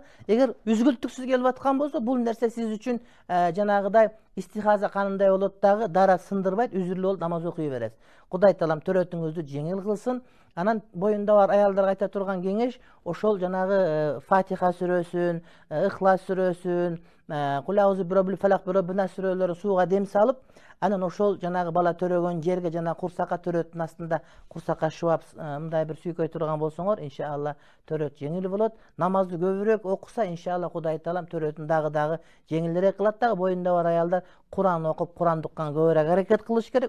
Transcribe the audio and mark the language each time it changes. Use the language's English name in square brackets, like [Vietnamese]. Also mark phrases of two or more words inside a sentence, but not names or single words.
[Kyrgyz] Эгер үзгүлтүксүз келип аткан болсо, бул нерсе сиз үчүн жанагыдай истихаза канындай болот дагы, даарат сындырбайт, үзүрлүү болуп намаз окуй бересиз. Кудай таалам төрөтүңүздү жеңил кылсын. Анан боюнда бар аялдарга айта турган кеңеш, ошол жанагы Фатиха сүрөсүн, Ихлас сүрөсүн, [Arabic] قل أعوذ برب الفلق برب الناس [Kyrgyz] сүрөлөрү сууга дем салып, анан ошол жанагы бала төрөгөн жерге жана курсакка төрөттүн астында курсакка шыбап мындай бир сүйкөй турган болсоңор, иншалла төрөт жеңил болот. Намазды көбүрөөк окуса, иншалла Кудай таалам төрөтүн дагы жеңилирээк кылат дагы. Боюнда бар аялдар Куран окуп, Куран укканга көбүрөөк аракет кылыш керек.